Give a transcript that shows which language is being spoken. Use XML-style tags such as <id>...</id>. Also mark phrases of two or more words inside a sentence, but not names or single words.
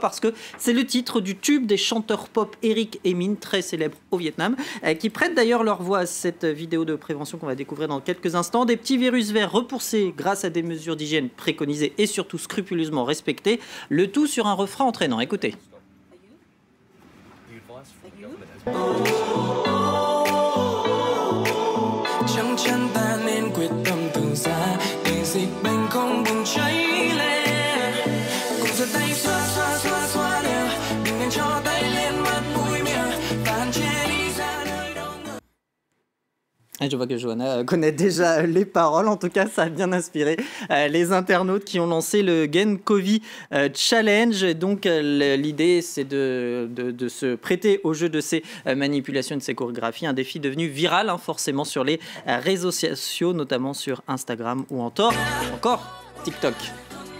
<fr>Parce que c'est le titre du tube des chanteurs pop Eric et Min, très célèbres au Vietnam, qui prêtent d'ailleurs leur voix à cette vidéo de prévention qu'on va découvrir dans quelques instants. Des petits virus verts repoussés grâce à des mesures d'hygiène préconisées et surtout scrupuleusement respectées. Le tout sur un refrain entraînant. Écoutez.</fr> <vi>Trong chân ta nên quyết tâm từ xa để dịch bệnh không bùng cháy lên, cùng giơ tay xoa xoa xoa xoa đều, đừng nên cho tay lên mắt mũi miệng và hạn chế đi ra nơi đông người.</vi> <fr>Je vois que Johanna connaît déjà les paroles. En tout cas, ça a bien inspiré les internautes qui ont lancé le Gen Covid Challenge. Donc, l'idée, c'est de se prêter au jeu de ces manipulations, de ces chorégraphies. Un défi devenu viral, forcément, sur les réseaux sociaux, notamment sur Instagram ou encore TikTok.</fr>